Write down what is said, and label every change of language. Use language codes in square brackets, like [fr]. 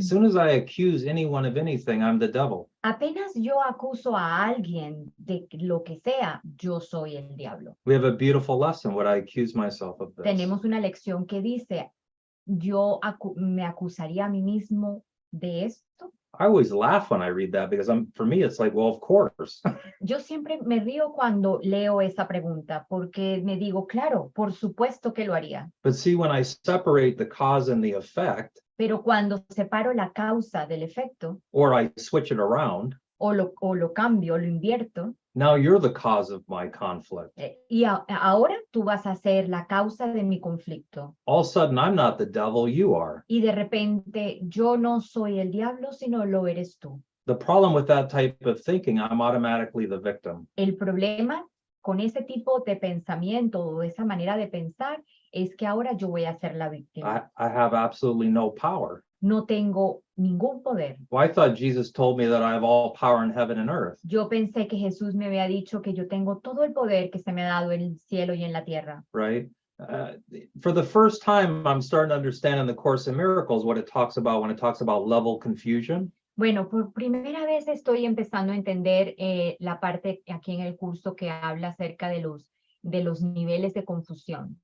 [en] As soon as I accuse anyone of anything, I'm the devil. [es] Apenas yo acuso a alguien de lo que sea, yo soy el diablo. [en] We have a beautiful lesson. Would I accuse myself of this? [es] Tenemos una lección que dice, yo me acusaría a mí mismo de esto. [en] I always laugh when I read that because for me, it's like, well, of course. [es] Yo siempre me río cuando leo esa pregunta porque me digo, claro, por supuesto que lo haría. [en] But see, when I separate the cause and the effect, [es] Pero cuando separo la causa del efecto, [en] or I switch it around, [es] o lo cambio, lo invierto, [en] now you're the cause of my conflict. [es] Y ahora tú vas a ser la causa de mi conflicto. [en] All of a sudden, I'm not the devil, you are. [es] Y de repente yo no soy el diablo, sino lo eres tú. [en] The problem with that type of thinking, I'm automatically the victim. [es] El problema con ese tipo de pensamiento o esa manera de pensar es que ahora yo voy a ser la víctima. [en] I have absolutely no power. [es] No tengo ningún poder. [en] Well, I thought Jesus told me that I have all power in heaven and earth. [es] Yo pensé que Jesús me había dicho que yo tengo todo el poder que se me ha dado en el cielo y en la tierra. [en] Right? For the first time, I'm starting to understand in the Course in Miracles what it talks about when it talks about level confusion. [es] Bueno, por primera vez estoy empezando a entender la parte aquí en el curso que habla acerca de los niveles de confusión.